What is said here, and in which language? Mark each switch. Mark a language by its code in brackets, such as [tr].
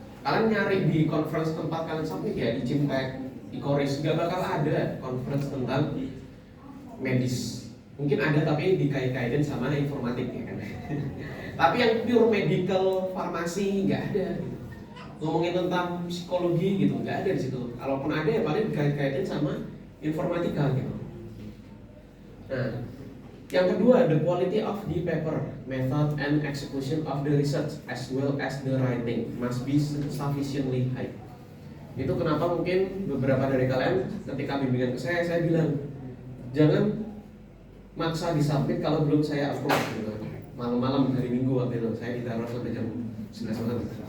[id] Kalian nyari di conference tempat kalian submit ya di Cimtek, Ikoris, gak bakal ada conference tentang medis. Mungkin ada tapi dikait-kaitin sama informatik ya kan. Tapi yang pure medical farmasi nggak ada. Ngomongin tentang psikologi gitu nggak ada di situ. Kalaupun ada ya paling dikait-kaitin sama informatika gitu. Nah, yang kedua, [en] the quality of the paper, method and execution of the research as well as the writing must be sufficiently high. [id] Itu kenapa mungkin beberapa dari kalian ketika bimbingan ke saya bilang jangan maksa disubmit kalau belum saya approve gitu. Malam-malam hari Minggu waktu itu saya ditaruh sampai jam 11 malam.